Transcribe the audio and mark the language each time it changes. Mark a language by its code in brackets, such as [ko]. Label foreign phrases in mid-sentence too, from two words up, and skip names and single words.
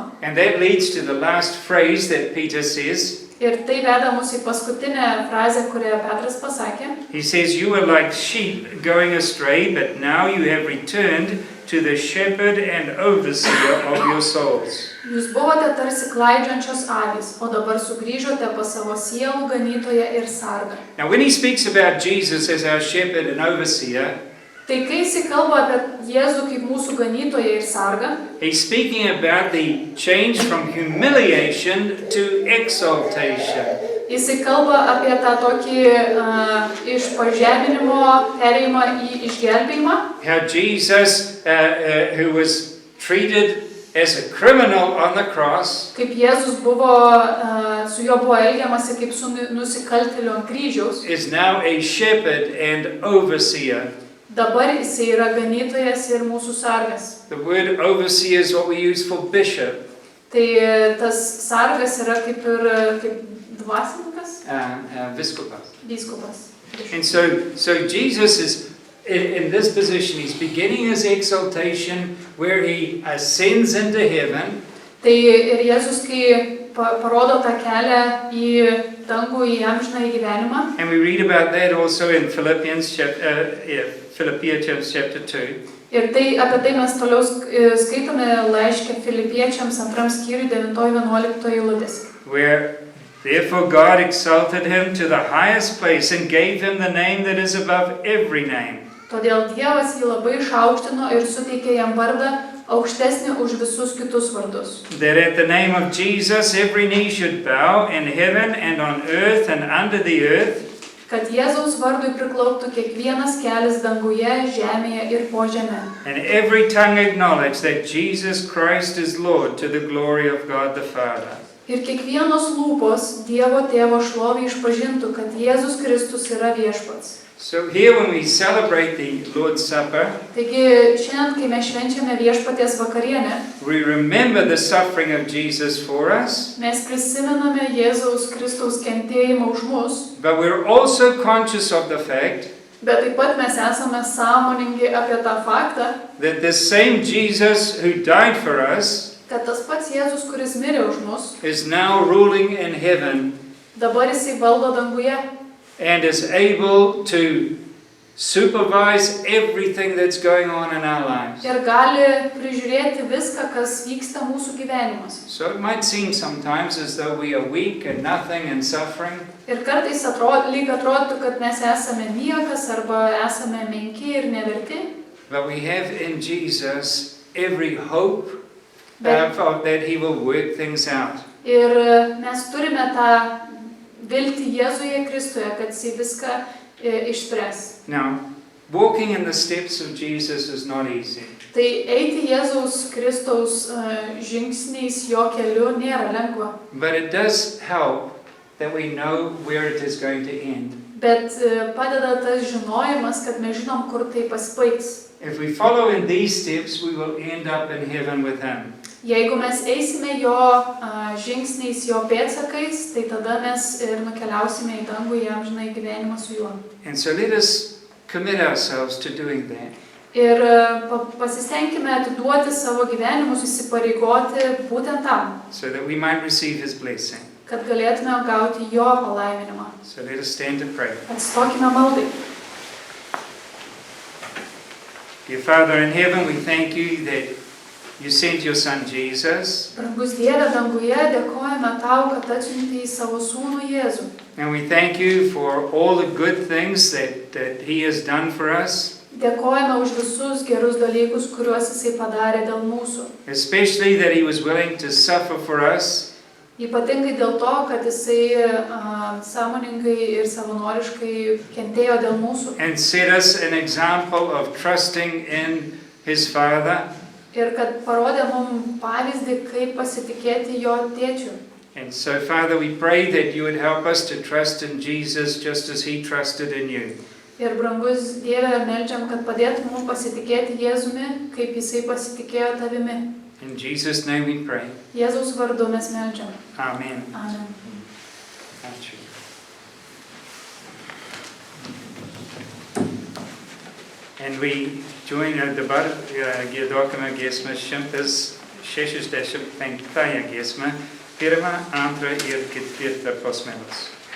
[en] And that leads to the last phrase that Peter says. [lt] Ir tai veda mus į paskutinę frazę, kurią Petras pasakė. [en] He says, you were like sheep going astray, but now you have returned to the shepherd and overseer of your souls. [lt] Jūs buvote tarsi klaidžiančios avys, o dabar sugrįžote pas savo sielų ganytoją ir sargą. [en] Now when he speaks about Jesus as our shepherd and overseer, [lt] Tai kai jis kalba apie Jėzų kaip mūsų ganytoją ir sargą, [en] he's speaking about the change from humiliation to exaltation. [lt] jis kalba apie tą tokį iš pažeminimo perėjimą į išgelbėjimą. [en] How Jesus, who was treated as a criminal on the cross, [lt] Kaip Jėzus buvo, su juo buvo elgiamasi kaip su nusikaltėliu ant kryžiaus. [en] is now a shepherd and overseer. [lt] Dabar jis yra ganytojas ir mūsų sargas. [en] The word overseer is what we use for bishop. [lt] Tai tas sargas yra kaip dvasininkas, Viskupas. vyskupas. [en] And so Jesus is in this position. He's beginning his exaltation where he ascends into heaven. [lt] Tai ir Jėzus, kai parodo tą kelią į dangų, į amžinąjį gyvenimą. [en] And we read about that also in Philippians chapter 2. [lt] Ir tai, apie tai mes toliau skaitome laiške Filipiečiams 2 skyriui 9-11 eilutės. [en] Where Therefore God exalted him to the highest place and gave him the name that is above every name. [lt] Todėl Dievas jį labai išaukštino ir suteikė jam vardą aukštesnį už visus kitus vardus. [en] That at the name of Jesus every knee should bow in heaven and on earth and under the earth, [lt] Kad Jėzaus vardui priklauptų kiekvienas kelias danguje, žemėje ir po žeme. [en] and every tongue acknowledge that Jesus Christ is Lord to the glory of God the Father. [lt] Ir kiekvienos lūpos Dievo Tėvo šlovę išpažintų, kad Jėzus Kristus yra viešpats. [en] So here when we celebrate the Lord's Supper, [lt] Taigi šiandien, kai mes švenčiame viešpaties vakarienę, [en] we remember the suffering of Jesus for us, [lt] mes prisimename Jėzaus Kristaus kentėjimą už mus, [en] but we're also conscious of the fact [lt] bet taip pat mes esame sąmoningi apie tą faktą, [en] that the same Jesus who died for us [lt] kad tas pats Jėzus, kuris mirė už mus, [en] is now ruling in heaven [lt] dabar jisai valdo danguje [en] and is able to supervise everything that's going on in our lives. [lt] ir gali prižiūrėti viską, kas vyksta mūsų gyvenimuose. [en] So it might seem sometimes as though we are weak and nothing and suffering, [lt] Ir kartais lyg atrodytų, kad mes esame niekas arba esame menki ir neverti, [en] but we have in Jesus every hope [lt] bet [en] that He will work things out. [lt] ir mes turime tą viltį Jėzuje Kristuje, kad jisai viską išspręs. [en] Now, walking in the steps of Jesus is not easy. [lt] Tai eiti Jėzaus Kristaus žingsniais jo keliu nėra lengva, [en] But it does help that we know where it is going to end. [lt] bet padeda tas žinojimas, kad mes žinom, kur tai pasibaigs. [en] If we follow in these steps, we will end up in heaven with Him. [lt] Jeigu mes eisime jo žingsniais, jo pėdsakais, tai tada mes ir nukeliausime į dangų, į amžinąjį gyvenimą su juo. [en] And so let us commit ourselves to doing that. [lt] Ir pasistengime atiduoti savo gyvenimus, įsipareigoti būtent tam, [en] So that we might receive His blessing. [lt] kad galėtume gauti jo palaiminimą. [en] So let us stand to pray. [lt] Atstokime maldai. [en] Dear Father in heaven, we thank you that you sent your Son Jesus, [lt] Brangus Dieve danguje, dėkojame tau, kad atsiuntei savo sūnų Jėzų. [en] and we thank you for all the good things that He has done for us, [lt] Dėkojame už visus gerus dalykus, kuriuos jisai padarė dėl mūsų. [en] especially that He was willing to suffer for us, [lt] Ypatingai dėl to, kad jisai sąmoningai ir savanoriškai kentėjo dėl mūsų. [en] and set us an example of trusting in His Father. [lt] Ir kad parodė mums pavyzdį, kaip pasitikėti jo tėčiu. [en] And so, Father, we pray that you would help us to trust in Jesus just as He trusted in you. [lt] Ir brangus Dieve, meldžiam, kad padėtum mums pasitikėti Jėzumi, kaip jisai pasitikėjo tavimi. [en] In Jesus' name we pray. [lt] Jėzaus vardu mes meldžiam. [en] Amen. [lt] Amen. Ačiū. [en] And we join [lt] dabar giedokime giesmę 165 giesmę, pirmą, antrą ir ketvirtą posmelus.